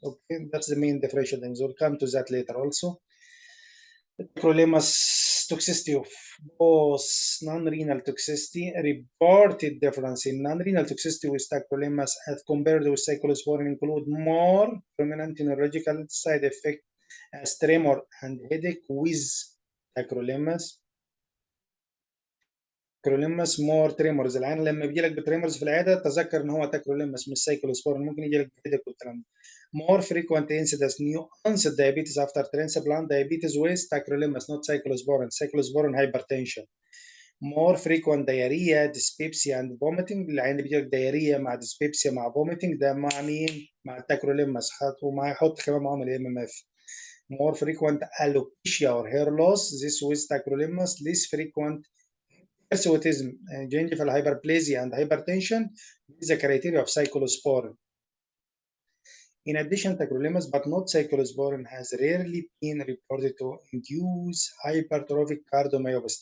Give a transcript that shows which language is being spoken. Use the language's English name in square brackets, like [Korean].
[English] Okay, that's the main differential. We'll come to that later also. Tacrolimus toxicity of both non-renal toxicity, reported difference in non-renal toxicity with tacrolimus as compared with cyclosporine include more prominent neurological side effect as tremor and headache with tacrolimus. Tacrolimus more tremors. [Arabic] العين لما بيجي لك بتريمورز في العياده تذكر ان هو تاكروليمس مش سايكلوسبورين، ممكن يجي لك بهيدك والكلام ده. [English] More frequent incidence new onset diabetes after transplant, diabetes with tacrolimus, not cyclosporine. Cyclosporine hypertension. More frequent diarrhea, dyspepsia and vomiting. [Arabic] العين اللي بيجي لك diarrhea مع dyspepsia مع vomiting ده مع مين؟ مع التاكروليمس. ومع حط كمان معاهم الMMF. [English] More frequent alopecia or hair loss, this with tacrolimus. Less frequent hirsutism, gingival hyperplasia and hypertension is the criteria of cyclosporine. In addition, tacrolimus, but not cyclosporine, has rarely been reported to induce hypertrophic cardiomyopathy.